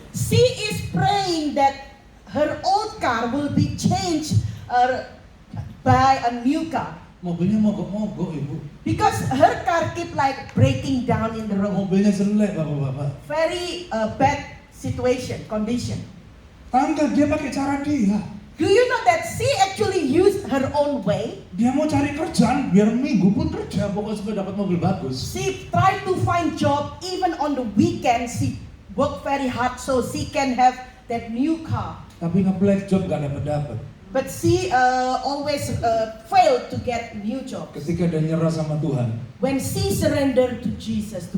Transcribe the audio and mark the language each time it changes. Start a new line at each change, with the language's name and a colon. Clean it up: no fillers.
English: She is praying that her old car will be changed by a new car.
Indonesian: Mobilnya mogok-mogok ibu.
English: Because her car keep like breaking down in the road.
Indonesian: Mobilnya jelek bapak-bapak.
English: Very bad situation, condition.
Indonesian: Tante dia pakai cara dia.
English: Do you know that she actually used her own way?
Indonesian: Dia mau cari kerjaan biar minggu pun kerja pokoknya supaya dapat mobil bagus.
English: She tried to find job even on the weekend. She worked very hard so she can have that new car.
Indonesian: Tapi nge-black job gak dapat.
English: But she always failed to get new job.
Indonesian: Ketika dia nyerah sama Tuhan,
English: When she surrendered to Jesus, to